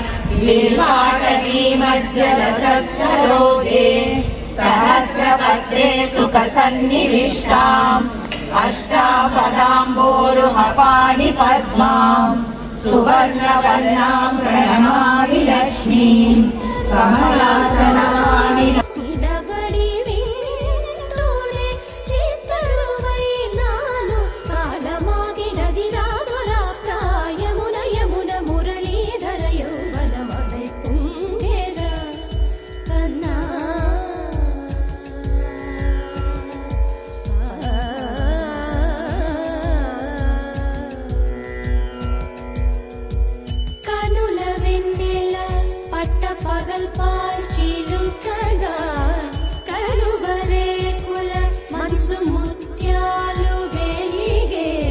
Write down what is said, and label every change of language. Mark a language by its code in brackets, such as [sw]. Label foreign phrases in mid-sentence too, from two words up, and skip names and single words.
[sa] बिल्वाटतीमज्जलसरोजे सहस्रपत्रे सुखसन्निविष्टाम् अष्टापदाम्बोरुहपाणि पद्माम् सुवर्णवर्णां प्रणमामि लक्ष्मीम् कमलासनानि [te] నిలబడి వింటూనే చిత్తరువై నాను కాలమాగినది రాదురా ప్రాయమున యమున మురళీధర యౌవనమదై పుంగేరా కన్నా కనుల వెన్నెల పట్ట పగల్ పాల్చిలుకగా కలువరేకుల మనసు ముత్యాలు వెలిగే